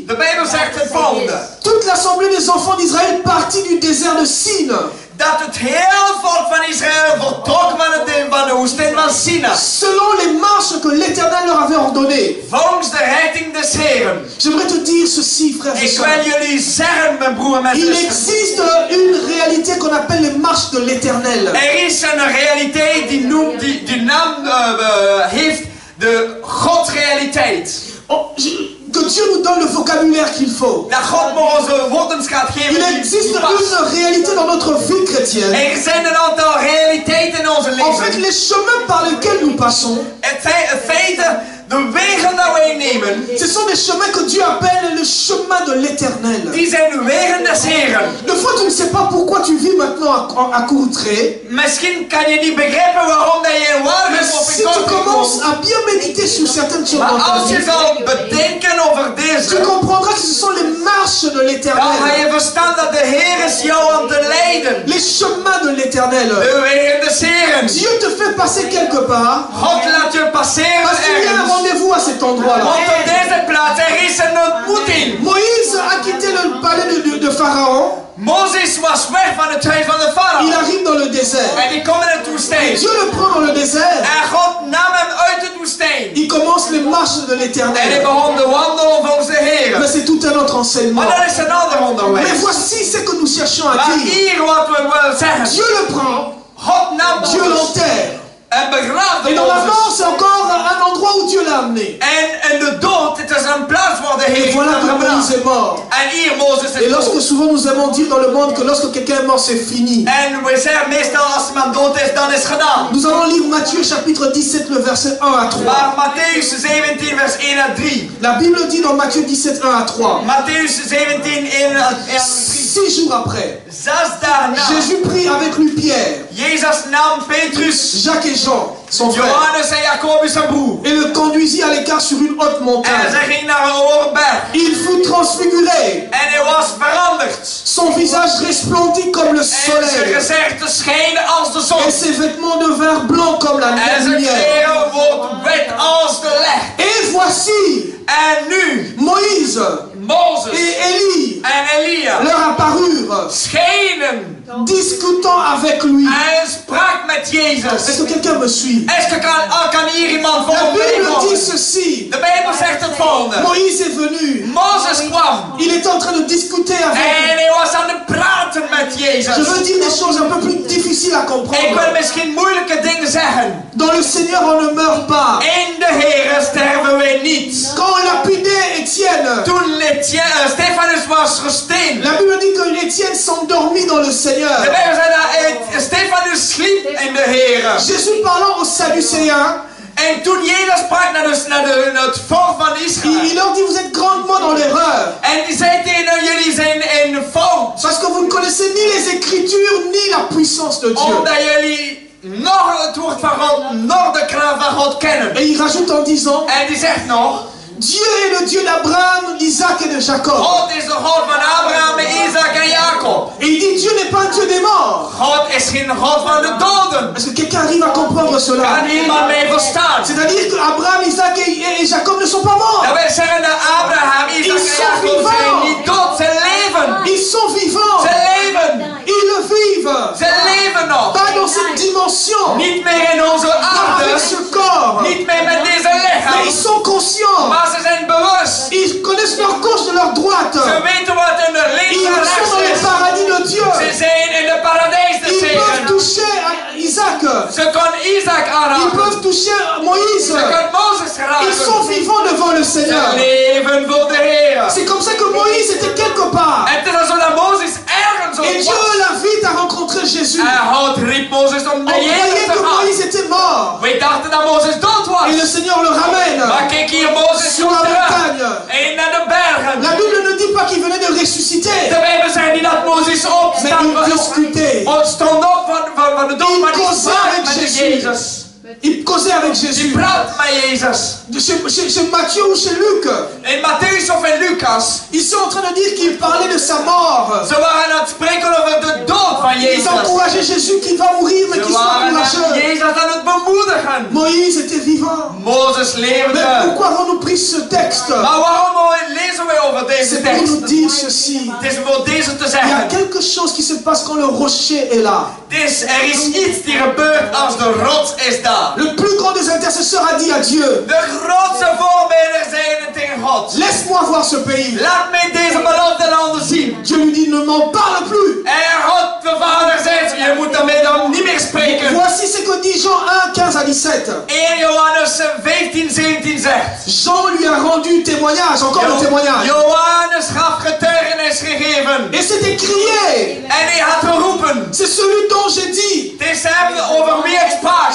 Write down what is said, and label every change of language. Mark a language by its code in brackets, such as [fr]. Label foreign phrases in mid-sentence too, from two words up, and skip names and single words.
[nl] De Bijbel zegt het volgende. [fr] Toute l'assemblée des enfants d'Israël partit du désert de Sin, [nl] Dat het heel volk van Israël vertrok van de woestijn van Sina. [fr] selon les marches que l'Éternel leur avait ordonnées. [nl] Volgens de richting des Heren. [fr] J'aimerais te dire ceci, frères et [nl] Ik [fr] sœurs. [nl] wil jullie zeggen, mijn broer en mijn [fr] Il [nl] zuster. [fr] existe une réalité qu'on appelle les marches de l'Éternel. [nl] Er is een realiteit die naam heeft de Godsrealiteit. [fr] Oh, que Dieu nous donne le vocabulaire qu'il faut. [nl] Dat God maar onze woordenschat geeft. [fr] Il existe une réalité dans notre vie chrétienne. [nl] Er zijn een aantal realiteiten in onze [fr] En fait, [nl] leven. [fr] les chemins par lesquels nous passons, [nl] Het zijn feiten, de wegen die wij nemen, [fr] ce sont des chemins que Dieu appelle le chemin de l'Éternel. [nl] die zijn de wegen des Heren. [fr] Des fois, tu ne sais pas pourquoi tu vis maintenant à Courtrai. [nl] Misschien kan je niet begrijpen waarom dat je in [fr] Mais [nl] Waregem of [fr] si [nl] in [fr] tu [nl] Kortrijk [fr] commences [nl] woont. [fr] à bien méditer sur certaines choses dans [nl] Maar [fr] ta [nl] als je [fr] vie, [nl] zal bedenken over [fr] tu [nl] deze, [fr] comprendras que ce sont les marches de [nl] dan ga [fr] l'Éternel. [nl] je verstaan dat de Heer is jou aan te leiden. [fr] Les chemins de l'Éternel. [nl] De wegen des Heren. [fr] Dieu te fait passer quelque part [nl] God laat je passeren [fr] parce qu'il y a un [nl] ergens. [fr] rendez-vous à cet endroit-là. [nl] Want op deze plaats er is een ontmoeting. [fr] Moïse a quitté le palais de Pharaon. [nl] Mozes was weg van het huis van de [fr] Il [nl] farao. [fr] arrive dans le désert. [nl] En die kwam in de woestijn. [fr] Dieu le prend dans le désert. [nl] En God nam hem uit de woestijn. [fr] Il commence les marches de [nl] En hij [fr] l'Éternel. [nl] begon de wandelen volgens de Heer. [fr] Mais c'est tout un autre enseignement. [nl] Maar dat is een ander [fr] Mais [nl] onderwijs. [fr] voici ce que nous cherchons à [nl] Maar [fr] dire. [nl] hier wat we willen zeggen. [fr] Dieu le prend, [nl] God nam [fr] Dieu [nl] Mozes [fr] l'enterre. [nl] en begraafde [fr] Et dans la mort, [nl] Mozes. [fr] c'est encore un endroit où Dieu l'a amené. [nl] En in de dood, het is een plaats waar de Heer [fr] Et voilà [nl] hem [fr] que Moïse [nl] gebracht. [fr] est mort. [nl] En hier Mozes [fr] Et [nl] is [fr] lorsque [nl] dood. [fr] souvent nous aimons dire dans le monde que lorsque quelqu'un est mort, c'est fini. [nl] En we zeggen meestal als iemand dood is, dan is het gedaan. [fr] Nous allons lire Matthieu chapitre 17, le verset 1 à 3. [nl] Maar Matthäus 17 vers 1 à 3. [fr] La Bible dit dans Matthieu 17, 1 à 3. [nl] Matthäus 17 1 à 3. [fr] 6 jours après, [nl] 6 dagen na. [fr] Jésus prit avec lui Pierre, [nl] Jezus nam Petrus, [fr] Jacques et Jean, son frère, [nl] Johannes en Jacobus zijn broer. [fr] et le conduisit à l'écart sur une haute [nl] En [fr] montagne. [nl] ze ging naar een hoge berg. [fr] Il fut transfiguré. [nl] En hij was veranderd. [fr] Son visage resplendit comme le [nl] En zijn [fr] soleil. [nl] gezicht scheen als de zon. [fr] Et ses vêtements devinrent blancs comme la [nl] En zijn [fr] lumière. [nl] kleren wordt wit als de licht. [fr] Et voici, [nl] En nu, [fr] Moïse [nl] Mozes [fr] et Élie [nl] en Elia [fr] leur apparurent, [nl] schenen [fr] discutant avec lui. [nl] en sprak met [fr] Est-ce [nl] Jezus. [fr] que quelqu'un me suit? Est-ce que [nl] kan hier iemand [fr] La [nl] voor [fr] Bible dit [nl] me [fr] ceci. [nl] De Bijbel zegt het volgende. [fr] Moïse est venu. [nl] Mozes kwam. [fr] Il était en train de discuter [nl] En [fr] avec lui. [nl] hij was aan het praten met [fr] Je [nl] Jezus. [fr] veux dire des choses un peu plus difficiles à [nl] Ik wil [fr] comprendre. [nl] misschien moeilijke dingen zeggen. [fr] Dans le Seigneur, on ne meurt pas. [nl] In de Heer sterven wij niet. [fr] Quand on lapidait Étienne, [nl] Toen Stefanus was gesteend. [fr] la Bible dit que Étienne s'endormit dans le [nl] De [fr] Seigneur. [nl] Bijbel zei dat in de Heer. [fr] Jésus parlant aux Sadducéens, [nl] En toen Jezus sprak naar het volk van Israël. [fr] il leur dit, vous êtes grandement dans l'erreur. [nl] En die zei tegen jullie zijn in fout. [fr] Parce que vous ne connaissez ni les Écritures, ni la puissance de Dieu. [nl] Omdat jullie nog het woord van God, nog de kracht van God kennen. [fr] Et il rajoute en disant, [nl] En die zegt nog. [fr] Dieu est le Dieu d'Abraham, d'Isaac et de Jacob. [nl] God is de God van Abraham, Isaac en Jacob. [fr] Et il dit, Dieu n'est pas un Dieu des morts. [nl] God is geen God van de doden. [fr] Est-ce que quelqu'un arrive à comprendre cela? [nl] Kan iemand mij verstaan? [fr] C'est-à-dire qu'Abraham, Isaac et Jacob ne sont pas morts. [nl] Dat wil zeggen dat Abraham, Isaac en Jacob zijn niet dood, ze leven. [fr] Ils sont vivants. [nl] Ze leven. [fr] Ils le vivent. [nl] Ze leven nog. [fr] Pas dans cette dimension. [nl] Niet meer in onze [fr] Pas avec [nl] aarde. [fr] ce corps. [nl] Niet meer met deze [fr] Mais ils [nl] lichaam. [fr] sont conscients. [nl] Maar ze zijn bewust. [fr] Ils connaissent leur gauche de leur droite. [nl] Ze weten wat in de links [fr] Ils [nl] en [fr] sont [nl] rechts [fr] dans le [nl] is. [fr] paradis de Dieu. [nl] Ze zijn in de paradijs des [fr] Ils peuvent [nl] zegen. [fr] toucher Isaac. [nl] Ze kon Isaac [fr] Ils [nl] aanraken. [fr] peuvent toucher Moïse. [nl] Ze kon Mozes [fr] Ils sont [nl] raken. [fr] vivants devant le Seigneur. [nl] Ze leven voor de Heer. [fr] C'est comme ça que Moïse était quelque part. [nl] En het is alsof dat Mozes ergens [fr] Et [nl] op [fr] Dieu [nl] was. [fr] l'invite à rencontrer Jésus. [nl] En God riep Mozes om [fr] On [nl] bij Jezus [fr] croyait [nl] te [fr] que [nl] gaan. [fr] Moïse était mort. [nl] Wij dachten dat Mozes dood [fr] Et le [nl] was. [fr] Seigneur le ramène [nl] Maar kijk hier, Mozes [fr] sur [nl] komt [fr] la [nl] terug. [fr] montagne. [nl] En naar de bergen. [fr] La Bible ne dit pas qu'il venait de ressusciter. [nl] De Bijbel zegt niet dat Mozes [fr] Mais [nl] opstond [fr] il discutait. [nl] stond op van de dood, maar die [fr] causait [nl] sprak [fr] avec [nl] met [fr] Jésus. [nl] Jezus. [fr] Il causait avec [nl] Die [fr] Jésus. [nl] praat met Jezus. [fr] Chez Matthieu ou chez Luc, [nl] In Matthäus of in Lucas, [fr] ils sont en train de dire qu'il parlait de sa mort. [nl] ze waren aan het spreken over de dood van [fr] Ils [nl] Jezus. [fr] encourageaient Jésus qui va mourir, mais [nl] Ze [fr] qu'il soit [nl] waren [fr] courageux. [nl] Jezus aan het bemoedigen. [fr] Moïse était vivant. [nl] Mozes [fr] Mais [nl] leefde. [fr] pourquoi avons-nous pris ce texte? [nl] Maar waarom lezen wij over deze [fr] C'est pour nous [nl] tekst? [fr] dire ceci. [nl] Het is voor deze te [fr] Il y a [nl] zeggen. [fr] quelque chose qui se passe quand le rocher est là. [nl] Dus er is iets die gebeurt als de rots is daar. [fr] Le plus grand des intercesseurs a dit à Dieu, [nl] De grootste voorbeelden zijn tegen God. [fr] laisse-moi voir ce pays. [nl] Laat mij deze beloofde landen zien. [fr] Dieu lui dit, ne m'en parle plus. [nl] En God de Vader zegt, je moet daarmee dan niet meer spreken. [fr] Voici ce que dit Jean 1, 15 à 17. [nl] 1 Johannes 15, 17 zegt. [fr] Jean lui a rendu témoignage, encore un témoignage. [nl] Johannes gaf getuigenis gegeven. [fr] Et c'était crié. [nl] En hij had geroepen. [fr] C'est celui dont j'ai dit. [nl] Het is hem over wie ik sprak.